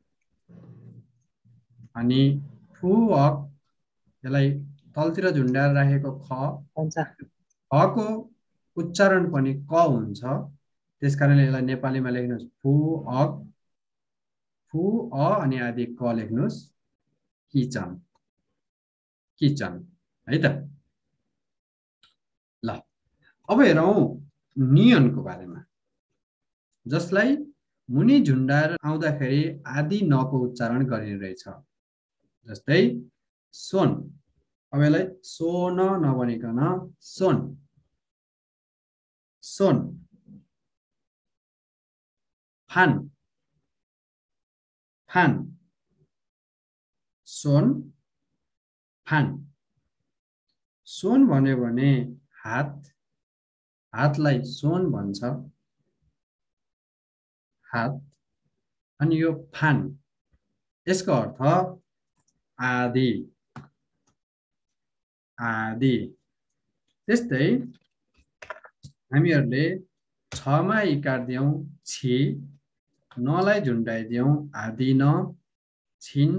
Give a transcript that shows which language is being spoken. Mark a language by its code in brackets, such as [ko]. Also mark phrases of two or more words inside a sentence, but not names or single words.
[ne] अनि फुअक, यसलाई तलतिर झुन्डाएर राखेको ख, खको उच्चारण पनि क हुन्छ, त्यसकारणले यसलाई नेपालीमा लेख्नुहोस् फुअक, फु अ अनि आदि क लेख्नुहोस्, किचन किचन है त। ल अब हेरौँ नियनको बारेमा, जसलाई मुनि झुन्डाएर आउँदाखेरि आदि नको उच्चारण गरिने रहेछ। जस्तै सोन, अब यसलाई सोन नभनिकन सोन सोन। फान फान, सोन फान। सोन भन्यो भने हात, हातलाई सोन भन्छ, हात। अनि यो फान, यसको अर्थ आदि आदि। त्यस्तै हामीहरूले छमा इकार दियौं छि, नलाई झुन्डाइदियौं आदि न, छिन।